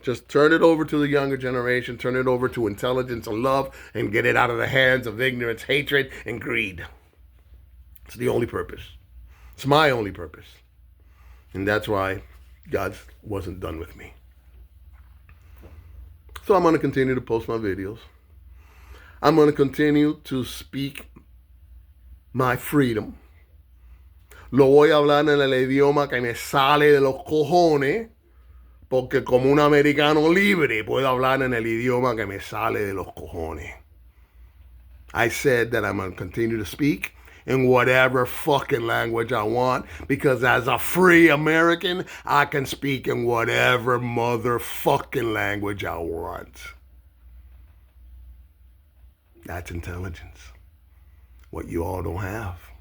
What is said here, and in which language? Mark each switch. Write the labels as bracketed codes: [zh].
[en] Just turn it over to the younger generation. Turn it over to intelligence and love, and get it out of the hands of ignorance, hatred, and greed. It's the only purpose. It's my only purpose. And that's why God wasn't done with me. So I'm going to continue to post my videos. I'm going to continue to speak my freedom. [es] Lo voy a hablar en el idioma que me sale de los cojones. Porque como un americano libre, puedo hablar en el idioma que me sale de los cojones. [en] I said that I'm going to continue to speak in whatever fucking language I want, because as a free American, I can speak in whatever motherfucking language I want. That's intelligence. What you all don't have.